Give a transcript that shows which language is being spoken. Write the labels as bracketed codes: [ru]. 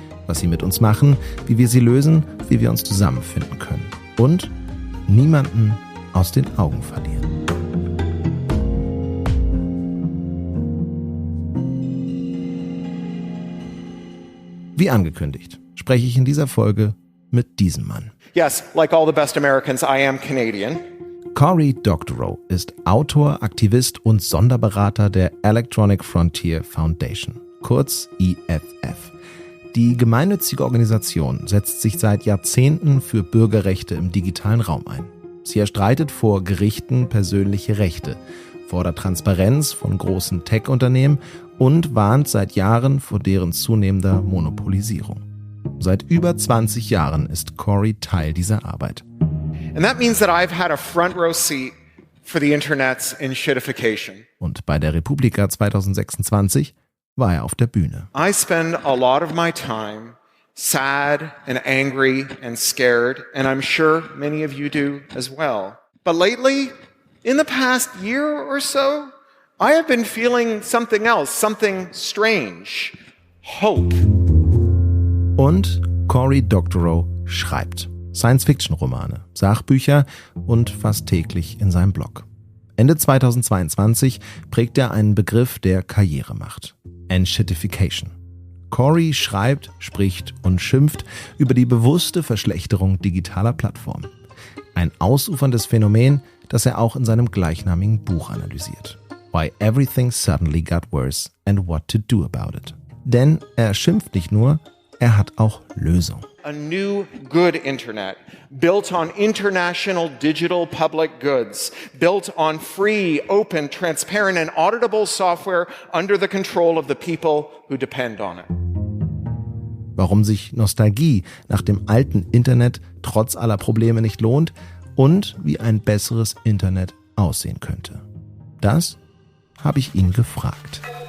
[de] Was sie mit uns machen, wie wir sie lösen, wie wir uns zusammenfinden können. Und niemanden aus den Augen verlieren. Wie angekündigt, spreche ich in dieser Folge mit diesem Mann. [en] Yes, like all the best Americans, I am Canadian. [de] Cory Doctorow ist Autor, Aktivist und Sonderberater der Electronic Frontier Foundation, kurz EFF. Die gemeinnützige Organisation setzt sich seit Jahrzehnten für Bürgerrechte im digitalen Raum ein. Sie erstreitet vor Gerichten persönliche Rechte, fordert Transparenz von großen Tech-Unternehmen und warnt seit Jahren vor deren zunehmender Monopolisierung. Seit über 20 Jahren ist Cory Teil dieser Arbeit. [en] And that means that I've had a front row seat for the internet's enshittification. [de] Und bei der Republika 2026 war er auf der Bühne. [en] I spend a lot of my time sad and angry and scared, and I'm sure many of you do as well. But lately, in the past year or so, I have been feeling something else, something strange. Hope. [de] Und Cory Doctorow schreibt Science-Fiction-Romane, Sachbücher und fast täglich in seinem Blog. Ende 2022 prägt er einen Begriff, der Karriere macht. Enshittification. Cory schreibt, spricht und schimpft über die bewusste Verschlechterung digitaler Plattformen. Ein ausuferndes Phänomen, das er auch in seinem gleichnamigen Buch analysiert. [en] Why Everything Suddenly Got Worse and What to Do About It. [de] Denn er schimpft nicht nur, er hat auch Lösungen. [en] A new good internet, built on international digital public goods, built on free, open, transparent and auditable software under the control of the people who depend on it. [de] Warum sich Nostalgie nach dem alten Internet trotz aller Probleme nicht lohnt und wie ein besseres Internet aussehen könnte. Das habe ich ihn gefragt.